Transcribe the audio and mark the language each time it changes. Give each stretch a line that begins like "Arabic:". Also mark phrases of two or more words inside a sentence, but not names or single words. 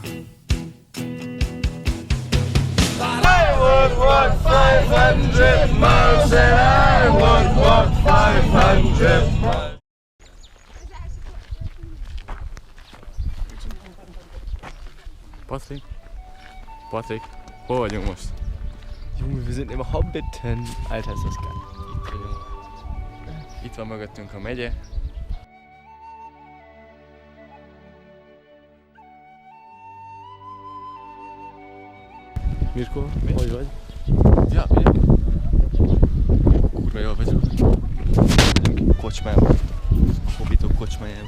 English: I would walk 500 miles and I would walk 500 miles.
Hungarian: Patrick, hol vagyunk most?
German: Junge, wir sind im Hobbiten. Alter, ist das geil.
Hungarian: Itt van mögöttünk a megye. Mirko, hogy vagy? Ja, ugye? Kurva jól vagyok. Vagyunk kocsmában. A hobbitok kocsmájában.